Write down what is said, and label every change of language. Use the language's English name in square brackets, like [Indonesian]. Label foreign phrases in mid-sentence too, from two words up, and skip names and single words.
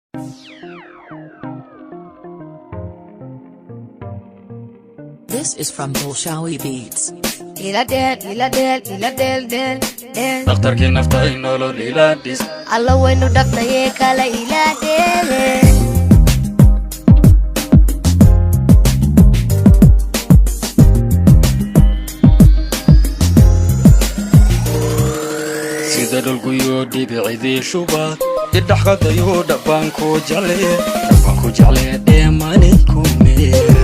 [English] This is from Bolshawi Beats. [Somali] Ila del, ila del, ila del, del, del. Dhakhtarkii nafta ay nolol ila dhis. Alla waynu dhafnaye kala ila del. Sida dhulku yoo dhibicdii shubaad idhaxqadayo dhabanku jeclee dheemaanay kumee